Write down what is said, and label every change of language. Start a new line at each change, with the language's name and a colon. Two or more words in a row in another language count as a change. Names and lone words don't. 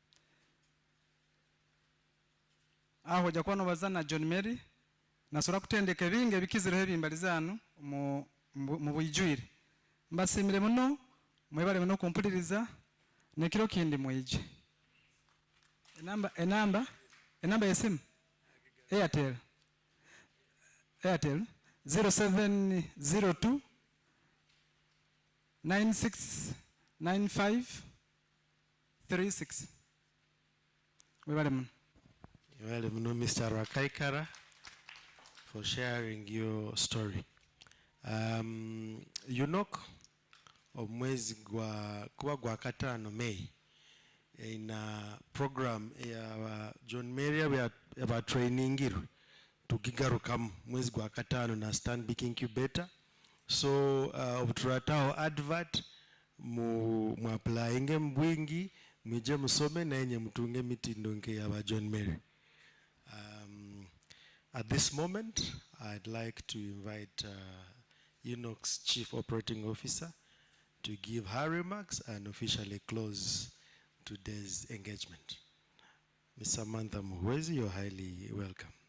Nyoro: Aho jakwano bazana John Mary nasura kutendeka ebinge bikizireho ebimbalizano mu bwijwire mbasimire muno mwebale muno kumpuliriza nekiro kindi mwije enamba yesimu Airtel 0702 9695 36. Mwebale muno. Mwebale muno Mr.
English: Rakaikara for sharing your story.
Nyoro: UNOC omwezi kuba gwa katano May ina program ya John Mary ya trainingirwe tukigarukamu mwezi gwa katano na Stanbic Incubator. So obuturataho advert mu applyinge mbwingi mwije musome na enye mutunge mitindo nke ya John Mary.
English: At this moment, I'd like to invite UNOC's Chief Operating Officer to give her remarks and officially close today's engagement. Ms. Samantha Muhwezi, you're highly welcome.